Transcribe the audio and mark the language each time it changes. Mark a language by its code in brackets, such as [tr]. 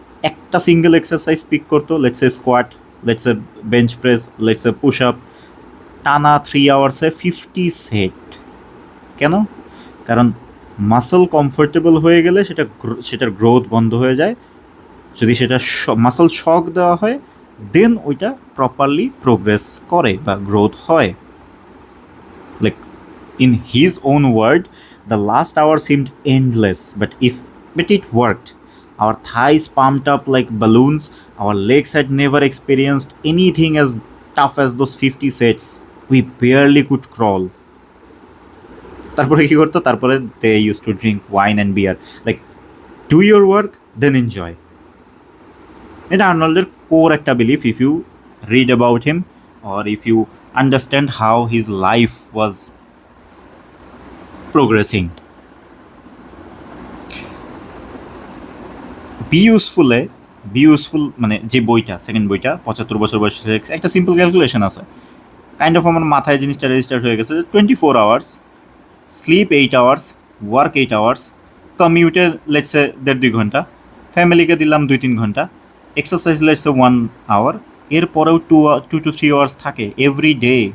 [bn] একটা single exercise pick করতো, let's A squat, let's A bench press, let's A push up, টানা 3 আওয়ার্সে 50 set. কেন? কারণ মাসল কমফোর্টেবল হয়ে গেলে সেটার গ্রোথ বন্ধ হয়ে যায়, যদি সেটা মাসল শক দেওয়া হয় দেন ওইটা প্রপারলি প্রোগ্রেস করে বা গ্রোথ হয়। [en] Like in his own word, the last hour seemed endless, but it worked. Our thighs pumped up like balloons. Our legs had never experienced anything as tough as those 50 sets. We barely could crawl. [bn] তারপরে কি করতো? তারপরে [en] they used to drink wine and beer. Like, do your work, then enjoy. [bn] এটা আর্নল্ডের core একটা belief [en] If you read about him or if you understand how his life was progressing. [bn] Be useful মানে যে বইটা, second বইটা 75 বছর বয়সে একটা simple calculation আছে, কাইন্ড অফ আমার মাথায় জিনিসটা রেজিস্টার হয়ে গেছে যে 24 hours, slip 8 hours, work 8 hours, কমিউটে let's say 1.5-2 ঘন্টা, ফ্যামিলিকে দিলাম 2-3 ঘন্টা, এক্সারসাইজ লেটসে 1 আওয়ার, এরপরেও 2 to 3 আওয়ার্স থাকে এভরি ডে।